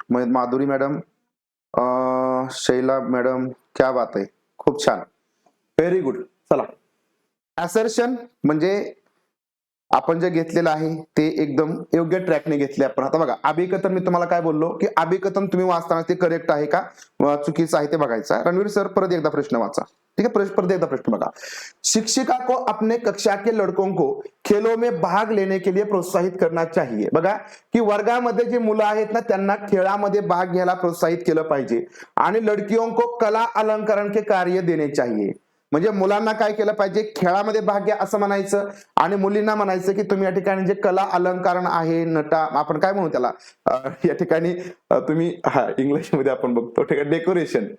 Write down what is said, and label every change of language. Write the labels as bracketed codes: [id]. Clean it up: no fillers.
[mr] Madhuri madam, Shaila madam, क्या बात आहे, खूप छान, [en] Very good. [mr] चला, असर्शन म्हणजे आपण जे घेतलेलं आहे ते एकदम योग्य ट्रॅकने घेतले आपण. आता बघा अभिकथन, मी तुम्हाला काय बोललो की अभिकथन तुम्ही वाचताना ते करेक्ट आहे का चुकीचं आहे ते बघायचं. रणवीर सर परत एकदा प्रश्न वाचा. ठीक है, परत एकदा प्रश्न बघा. [hi] शिक्षिका को अपने कक्षा के लड़कों को खेलों में भाग लेने के लिए प्रोत्साहित करना चाहिए. [mr] बघा की वर्गामध्ये जे मुलं आहेत ना त्यांना खेळामध्ये भाग घ्यायला प्रोत्साहित केलं पाहिजे आणि [hi] लड़कियों को कला अलंकरण के कार्य देने चाहिए. [mr] म्हणजे मुलांना काय केलं पाहिजे, खेळामध्ये भाग घ्या असं म्हणायचं आणि मुलींना म्हणायचं की तुम्ही या ठिकाणी जे कला अलंकरण आहे, नटा, आपण काय म्हणू त्याला या ठिकाणी तुम्ही इंग्लिशमध्ये आपण बघतो, ठीक आहे, डेकोरेशन.